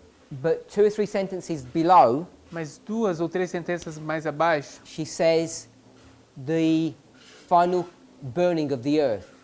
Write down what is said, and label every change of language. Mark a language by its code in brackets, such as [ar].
[en] But two or three sentences below, [pt] Mas duas ou três sentenças mais abaixo, [en] she says the final burning of the earth.